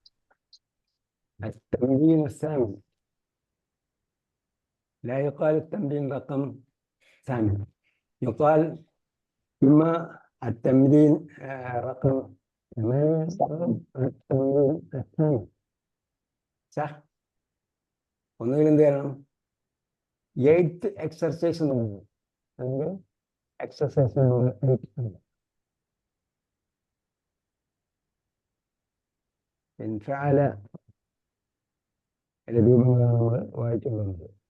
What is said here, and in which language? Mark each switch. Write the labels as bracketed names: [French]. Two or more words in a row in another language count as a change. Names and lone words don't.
[Arabic] التمرين الثامن. لا يقال التمرين رقم 8، يقال إما التمرين رقم 8 التمرين الثامن، صح؟ [Malayalam] ഒന്നുകിൽ എന്ത് ചെയ്യണം? [English] 8th exercise [Malayalam] എന്നുള്ളത് എക്സർസൈസ് ഇൻഫഅല രൂപങ്ങളാണ് നമ്മൾ വായിച്ചുകൊള്ളുന്നത്.